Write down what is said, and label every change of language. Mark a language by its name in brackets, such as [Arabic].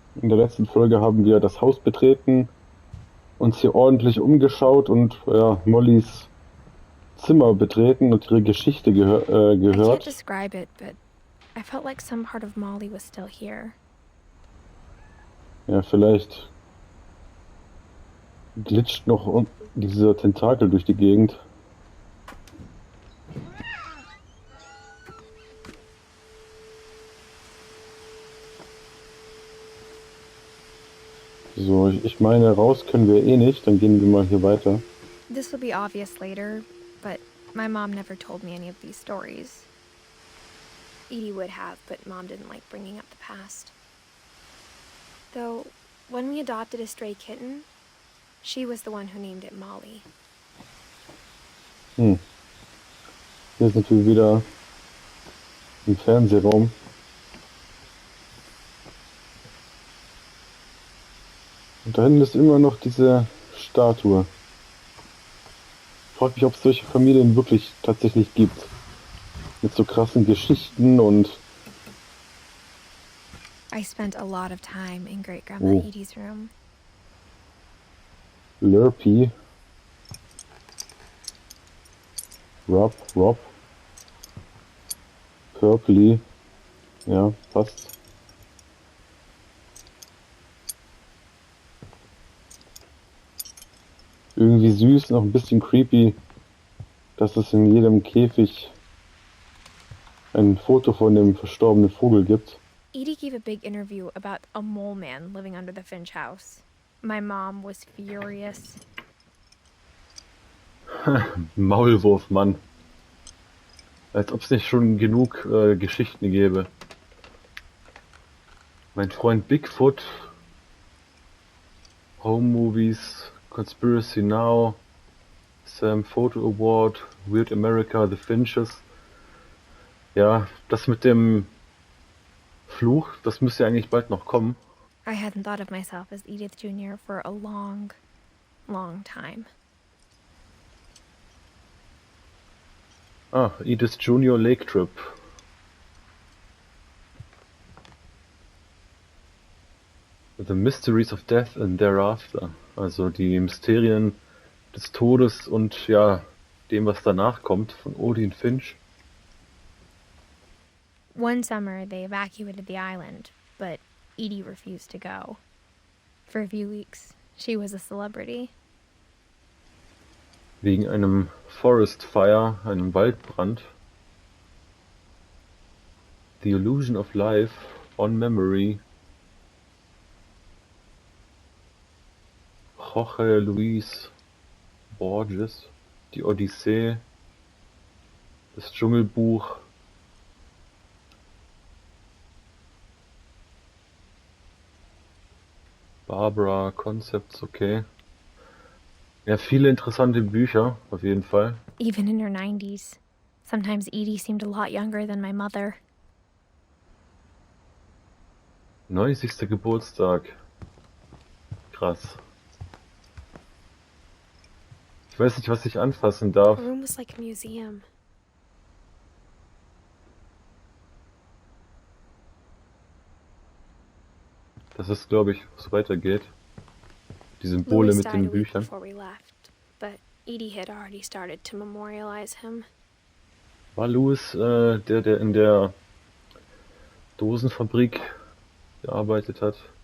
[German] In der letzten Folge haben wir das Haus betreten, uns hier ordentlich umgeschaut und ja, Mollys Zimmer betreten und ihre Geschichte [English] I can't [German] gehört. [English] describe it, but I felt like some part of Molly was still here. [German] Ja, vielleicht glitscht noch dieser Tentakel durch die Gegend. So, ich meine, raus können wir eh nicht, dann gehen wir mal hier weiter. [English] This will be obvious later, but my mom never told me any of these stories. Edie would have, but Mom didn't like bringing up the past. Though, when we adopted a stray kitten, she was the one who named it Molly. [German] Hier ist natürlich wieder ein Fernsehraum. Und da hinten ist immer noch diese Statue. Frag mich, ob es solche Familien wirklich tatsächlich gibt. Mit so krassen Geschichten und... [English] I spent a lot of time in Great-Grandma Edie's room. Lurpy. Rob. [German] Purpley. Ja, passt. Irgendwie süß, noch ein bisschen creepy, dass es in jedem Käfig ein Foto von dem verstorbenen Vogel gibt. [English] Edie gave a big interview about a mole man living under the Finch house. My mom was furious. [German] Maulwurfmann. Als ob es nicht schon genug Geschichten gäbe. Mein Freund Bigfoot. [English] Home Movies. Conspiracy Now. Sam Photo Award. Weird America. The Finches. [German] Ja, das mit dem Fluch, das müsste ja eigentlich bald noch kommen. [English] I hadn't thought of myself as Edith Jr. for a long, long time. Edith Junior Lake Trip. The Mysteries of Death and Thereafter. [German] Also die Mysterien des Todes und ja, dem, was danach kommt, von Odin Finch. [English] One summer, they evacuated the island, but Edie refused to go. For a few weeks, she was a celebrity. [German] Wegen einem Forest Fire, einem Waldbrand. [English] The Illusion of Life, On Memory. [German] Jorge Luis Borges, die Odyssee, das Dschungelbuch. Barbara Concepts, okay. Ja, viele interessante Bücher, auf jeden Fall. [English] Even in her 90s. Sometimes Edie seemed a lot younger than my mother. [German] 90. Geburtstag. Krass. Ich weiß nicht, was ich anfassen darf. [English] The room was like a museum. [German] Das ist, glaube ich, wo es weitergeht. Die Symbole [English] Louis [German] mit [English] died [German] den [English] a week [German] Büchern. [English] before we left, but Edie had already started to memorialize him. [German] War Louis, der in der Dosenfabrik gearbeitet hat?